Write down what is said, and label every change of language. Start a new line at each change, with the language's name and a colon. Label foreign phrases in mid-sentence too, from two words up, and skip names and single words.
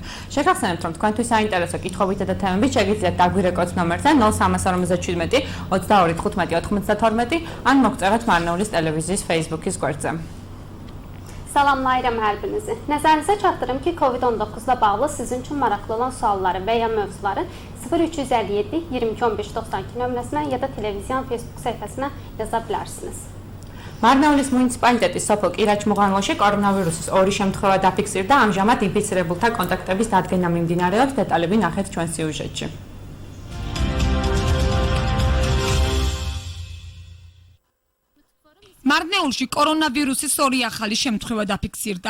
Georgian: შეგახსენებთ, რომ თქვენთვის საინტერესო კითხვებითა და თემებით შეგიძლიათ დაგვირეკოთ ნომერზე 0357 22 15 92 ან მოგწეროთ მარნეულის ტელევიზიის Facebook-ის გვერდზე.
Azerbaijani: Salamlayıram hər birinizi. Nəzərinizə çatdırım ki, COVID-19 ilə bağlı sizin üçün maraqlı olan sualları və ya mövzuları 0357 22 15 92 nömrəsinə ya da televiziyon Facebook səhifəsinə yaza bilərsiniz.
Georgian: მარნეულის მუნიციპალიტეტის სოფელ კირაჩმუღანლოში კორონავირუსის 2 შემთხვევა დაფიქსირდა, ამჟამად ინფიცირებულთა კონტაქტების დადგენა მიმდინარეობს, დეტალები ნახეთ ჩვენ სიუჟეტში. მარნეულში კორონავირუსის 2 ახალი შემთხვევა დაფიქსირდა.